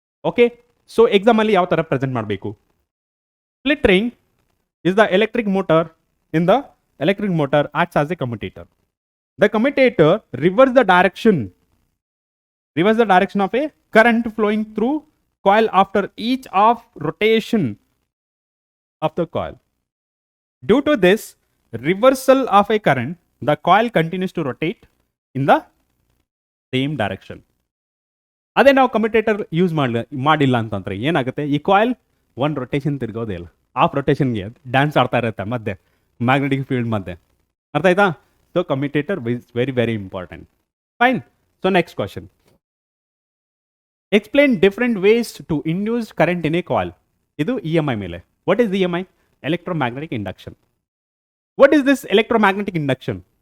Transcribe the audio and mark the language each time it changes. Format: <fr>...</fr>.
<en>okay, so</en> <kn>ಎಕ್ಸಾಮಲ್ಲಿ ಯಾವ ಥರ ಪ್ರೆಸೆಂಟ್ ಮಾಡಬೇಕು,</kn> <en>Split ring is the electric motor, in the electric motor acts as a commutator. The commutator reverse the direction of a current flowing through coil after each of rotation of the coil. Due to this reversal of a current, the coil continues to rotate in the same direction.</en> <kn>ಅದೇ ನಾವು commutator use ಮಾಡಿಲ್ಲ ಅಂತಂದ್ರೆ ಏನಾಗುತ್ತೆ, ಈ coil one rotation ತಿರ್ಗೋದೇ ಇಲ್ಲ, of ರೊಟೇಷನ್ಗೆ dance ಆಡ್ತಾ ಇರುತ್ತೆ ಮಧ್ಯೆ ಮ್ಯಾಗ್ನೆಟಿಕ್ ಫೀಲ್ಡ್ ಮಧ್ಯೆ. ಅರ್ಥ ಆಯ್ತಾ?</kn> <en>So commutator is very very important. Fine. So next question, explain different ways to induce current in a coil.</en> <kn>ಇದು EMI ಮೇಲೆ.</kn> <en>What is EMI? Electromagnetic induction. What is this electromagnetic induction?</en>